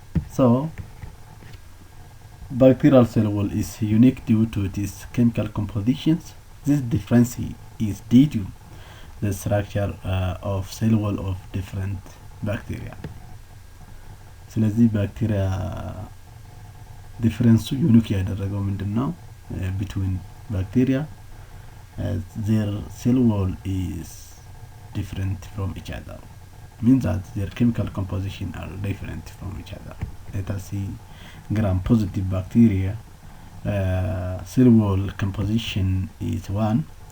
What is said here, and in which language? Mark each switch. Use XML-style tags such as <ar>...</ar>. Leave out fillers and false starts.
<en>So bacterial cell wall is unique due to its chemical compositions. This difference is due to the structure of cell wall of different bacteria.</en> <am>ስለዚህ ባክቴሪያ ዲፈረንሱ ዩኒክ ያደረገው ምንድነው?</am> <en>between bacteria their cell wall is different from each other, means that their chemical composition are different from each other. Let us see gram-positive bacteria. Cell wall composition is 1.</en>